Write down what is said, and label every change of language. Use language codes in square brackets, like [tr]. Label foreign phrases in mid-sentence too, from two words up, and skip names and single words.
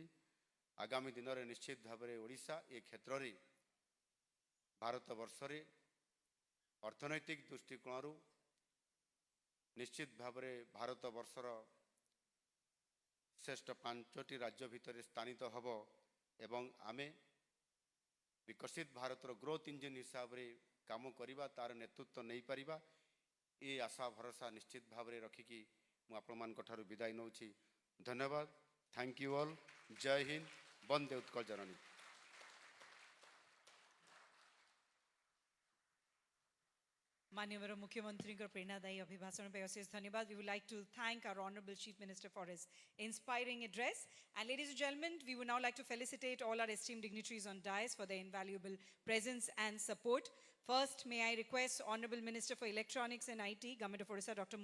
[or] ଆଗାମୀ ଦିନରେ ନିଶ୍ଚିତ ଭାବରେ ଓଡ଼ିଶା ଏ କ୍ଷେତ୍ରରେ ଭାରତବର୍ଷରେ ଅର୍ଥନୈତିକ ଦୃଷ୍ଟିକୋଣରୁ ନିଶ୍ଚିତ ଭାବରେ ଭାରତବର୍ଷର ଶ୍ରେଷ୍ଠ 5ଟି ରାଜ୍ୟ ଭିତରେ ସ୍ଥାନିତ ହେବ ଏବଂ ଆମେ ବିକଶିତ ଭାରତର [en] growth engine [or] ହିସାବରେ କାମ କରିବା ତାର ନେତୃତ୍ୱ ନେଇପାରିବା ଏ ଆଶା ଭରସା ନିଶ୍ଚିତ ଭାବରେ ରଖିକି ମୁଁ ଆପଣମାନଙ୍କ ଠାରୁ ବିଦାୟ ନେଉଛି। ଧନ୍ୟବାଦ। [en] thank you all. [or] ଜୟ ହିନ୍ଦ। ବନ୍ଦେ ଉତ୍କଳ ଜନନୀ। [hi] माननीय मुख्यमंत्री का प्रेरणादायी अभिभाषण पे अशेष धन्यवाद. [en] We would like to thank our Honorable Chief Minister for his inspiring address. And ladies and gentlemen, we would now like to felicitate all our esteemed dignitaries on dais for their invaluable presence and support. First, may I request Honorable Minister for Electronics and IT, Govt of Odisha, Dr.